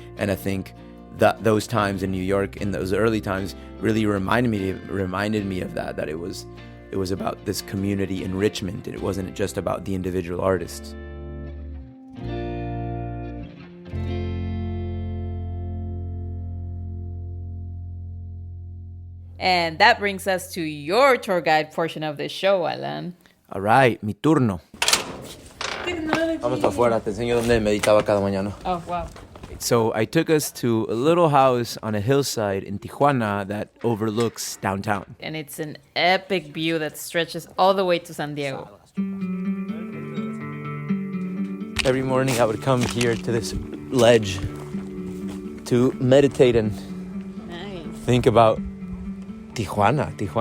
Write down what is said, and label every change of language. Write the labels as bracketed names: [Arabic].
[English] And I think that those times in New York, in those early times, really reminded me of that it was about this community enrichment, and it wasn't just about the individual artists. And that brings us to your tour guide portion of the show, Alan. All right, [Spanish] mi turno. Vamos para afuera, te enseño dónde meditaba cada mañana. [English] Oh, wow. So I took us to a little house on a hillside in Tijuana that overlooks downtown. And it's an epic view that stretches all the way to San Diego. Every morning I would come here to this ledge to meditate and think about Tijuana.